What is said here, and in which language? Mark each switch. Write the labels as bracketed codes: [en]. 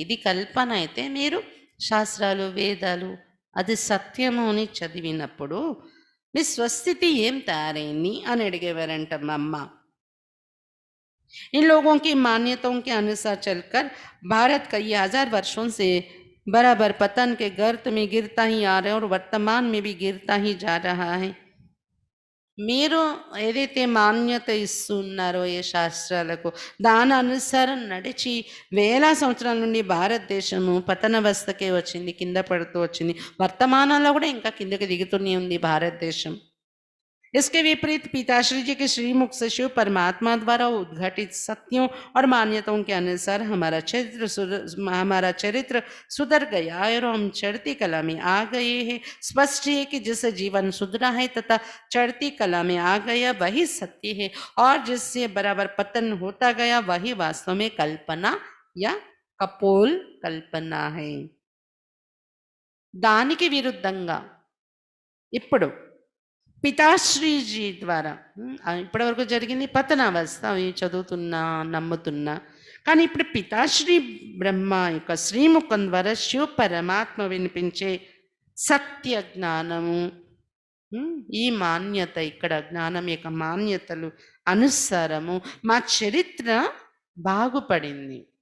[te] ఇది కల్పన అయితే మీరు శాస్త్రాలు, వేదాలు అది సత్యము అని చదివినప్పుడు మీ స్వస్థితి ఏం తయారైంది అని అడిగేవారంట మా అమ్మ. [hi] इन लोगों की मान्यताओं के अनुसार चलकर भारत कई हजार वर्षों से बराबर पतन के गर्त में गिरता ही आ रहा है और वर्तमान में भी गिरता ही जा रहा है. [te] మీరు ఏదైతే మాన్యత ఇస్తున్నారో ఏ శాస్త్రాలకు దాని అనుసారం నడిచి వేల సంవత్సరాల నుండి భారతదేశము పతనవస్థకే వచ్చింది, కింద పడుతూ వచ్చింది. వర్తమానంలో కూడా ఇంకా కిందకి దిగుతూనే ఉంది భారతదేశం. [hi] इसके विपरीत पिताश्री जी के श्रीमुख से शिव परमात्मा द्वारा उद्घाटित सत्यों और मान्यताओं के अनुसार हमारा चरित्र सुधर गया है और हम चढ़ती कला में आ गए हैं. स्पष्ट है कि जिससे जीवन सुधरा है तथा चढ़ती कला में आ गया वही सत्य है और जिससे बराबर पतन होता गया वही वास्तव में कल्पना या कपोल कल्पना है. [te] దానికి విరుద్ధంగా ఇప్పుడు పితాశ్రీజీ ద్వారా ఇప్పటివరకు జరిగింది పతనావస్థ, అవి చదువుతున్నా నమ్ముతున్నా. కానీ ఇప్పుడు పితాశ్రీ బ్రహ్మ యొక్క శ్రీముఖం ద్వారా శివ పరమాత్మ వినిపించే సత్య జ్ఞానము, ఈ మాన్యత, ఇక్కడ జ్ఞానం యొక్క మాన్యతలు అనుసారము మా చరిత్ర బాగుపడింది.